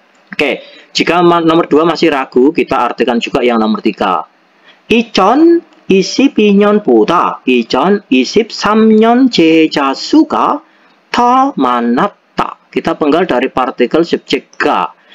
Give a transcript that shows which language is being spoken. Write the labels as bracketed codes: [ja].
[id] Oke, jika nomor 2 masih ragu, kita artikan juga yang nomor 3. [ko] 2022년보다 2023년 제자 수가 더 많았다. [id] Kita penggal dari partikel subjek ga.